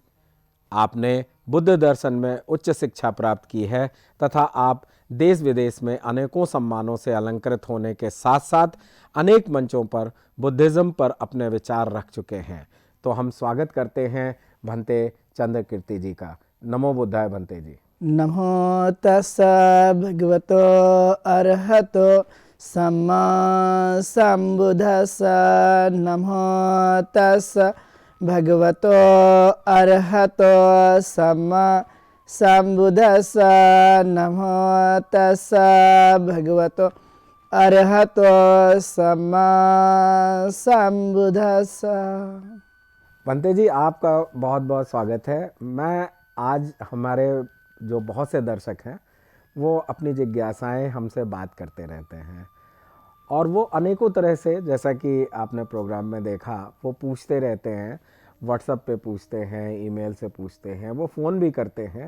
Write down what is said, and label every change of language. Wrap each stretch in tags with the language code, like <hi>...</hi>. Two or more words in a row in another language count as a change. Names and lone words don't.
<hi>आपने बुद्ध दर्शन में उच्च शिक्षा प्राप्त की है तथा आप देश विदेश में अनेकों सम्मानों से अलंकृत होने के साथ साथ अनेक मंचों पर बुद्धिज्म पर अपने विचार रख चुके हैं। तो हम स्वागत करते हैं भंते चंद्रकीर्ति जी का। नमो बुद्धाय भंते जी।</hi> <pi>नमो तस्सा भगवतो अरहतो सम्मा सम्बुद्धस्सा। नमो तस्सा भगवतो अरहतो सम्मा सम्बुद्धस्सा। नमो तस्सा भगवतो अरहतो सम्मा सम्बुद्धस्सा।</pi> <hi>भंते जी, आपका बहुत बहुत स्वागत है। मैं आज हमारे जो बहुत से दर्शक हैं वो अपनी जिज्ञासाएं हमसे बात करते रहते हैं और वो अनेकों तरह से, जैसा कि आपने प्रोग्राम में देखा, वो पूछते रहते हैं। व्हाट्सएप पे पूछते हैं, ईमेल से पूछते हैं, वो फ़ोन भी करते हैं।</hi>